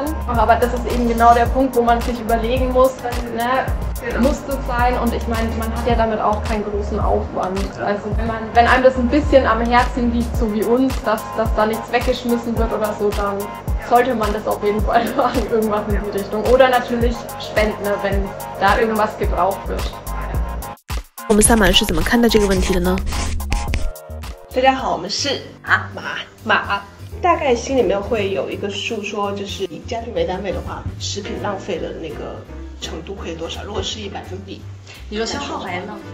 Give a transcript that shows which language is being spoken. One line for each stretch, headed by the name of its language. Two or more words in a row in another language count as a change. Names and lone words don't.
German: Aber das ist eben genau der Punkt, wo man sich überlegen muss, ne, muss das sein? Und ich meine, man hat ja damit auch keinen großen Aufwand. Also wenn einem das ein bisschen am Herzen liegt, so wie uns, dass da nichts weggeschmissen wird oder so, dann sollte man das auf jeden Fall machen, irgendwas in die Richtung. Oder natürlich spenden, ne, wenn da irgendwas gebraucht wird.
Chinese: 我们三满是怎么看待这个问题的呢？大家好，我们是马。大概心里面会有一个数，说就是以家庭为单位的话，食品浪费的那个程度会有多少？如果是以百分比，你说消耗还是浪费？